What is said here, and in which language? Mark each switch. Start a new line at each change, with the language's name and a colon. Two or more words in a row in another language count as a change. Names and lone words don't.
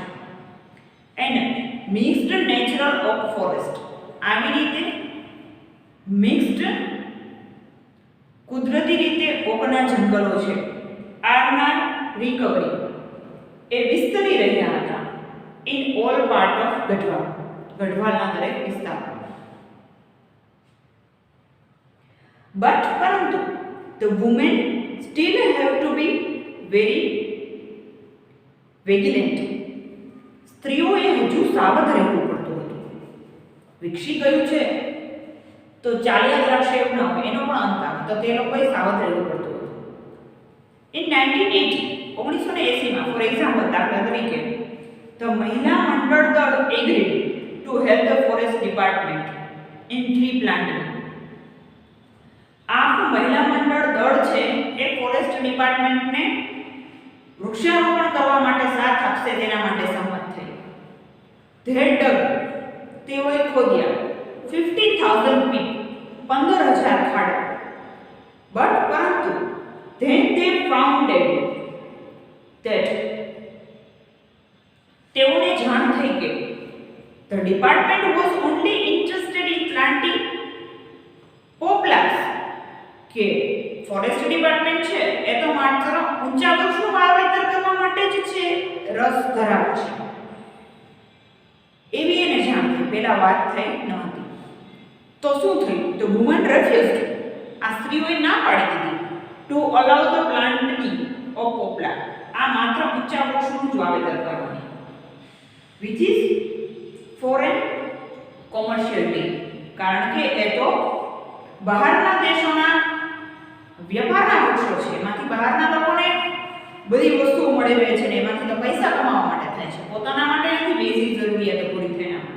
English: and mixed natural oak forest,
Gujarati: આવી રીતે મિક્સ્ડ કુદરતી રીતે ઓકના જંગલો છે આરના રિકવરી એ વિસ્તરી રહ્યા હતા
English: in all part of
Gujarati: ગઢવાલના દરેક વિસ્તારમાં.
English: પરંતુ the women still have to be very vigilant.
Gujarati: સ્ત્રીઓએ હજુ સાવધ રહેવું પડતું હતું. વિકસી ગયું છે તો ચાલ્યા જ રાખશે એવું ના હોય, એનો પણ અંત આવે, તો તે લોકોએ સાવધ રહેવું પડતું હતું.
English: in 1980 for example,
Gujarati: દાખલા તરીકે,
English: the Mahila Mandal Dal agreed to help the forest department in tree planting.
Gujarati: આ મહિલા મંડળ દળ છે એ
English: forest department
Gujarati: વૃક્ષારોપણ કરવા માટે સાથ આપશે તેના માટે સંમત થઈ. તેઓએ ખોદ્યા 50,000 feet, 15,000 ખાડા.
English: પરંતુ then they found that
Gujarati: તેઓને જાણ થઈ કે
English: the department was only interested in planting poplars,
Gujarati: કે
English: forest department
Gujarati: છે એ તો માત્ર ઊંચા વૃક્ષનું વાવેતર કરવા માટે જ છે રસ ધરાવે છે, એવી એને જાણ થઈ. પહેલા વાત થઈ નહોતી. તો શું થયું? તો
English: women refused,
Gujarati: આ સ્ત્રીઓએ ના પાડી દીધી
English: to allow the planting of poplars,
Gujarati: આ માત્ર ઊંચા વૃક્ષોનું જ વાવેતર કરવાની,
English: which is foreign commercial deal,
Gujarati: કારણ કે એ તો બહારના દેશોના વ્યાપારના વૃક્ષો છે, એમાંથી બહારના લોકોને બધી વસ્તુઓ મળી રહે છે ને એમાંથી તો પૈસા કમાવા માટે થાય છે, પોતાના માટે નથી બેઝિક જરૂરિયાતો પૂરી થયા માટે.